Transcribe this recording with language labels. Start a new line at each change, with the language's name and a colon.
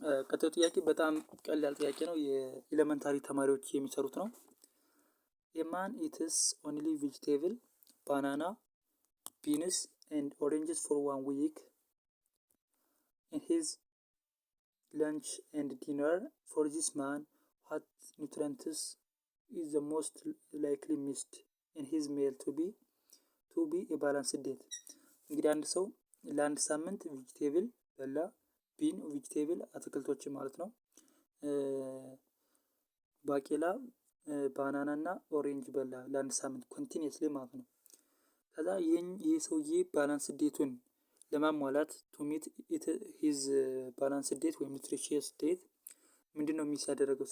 Amharic: ቀጣዩ ጥያቄ በጣም ቀላል ጥያቄ ነው። የኤሌመንታሪ ተማሪዎች የሚሰሩት ነው።
English: የማን ኢትስ ኦንሊ ቬጂቴብል ባናና ቢንስ ኤንድ ኦሬንጅስ ፎር 1 ዊክ in his lunch and dinner. For this man, what nutrients is the most likely missed in his meal to be a balanced diet?
Amharic: እንግዲህ አንድ ሰው ለአንድ ሳምንት ቬጂቴብል በላ፣ ቢን ቬጂቴብል አትክልቶች ማለት ነው፣ ባቄላ፣ ባናና እና ኦሬንጅ በላ ለአንድ ሳምንት ኮንቲኒየስሊ ማለት ነው። ከዛ ይህ ሰውዬ ባላንስ ዴቱን ለማሟላት ቱ ሚት ሂዝ ባላንስ ዴት ወይም ኒውትሪሺየስ ዴት ምንድን ነው ሚስ ያደረገው?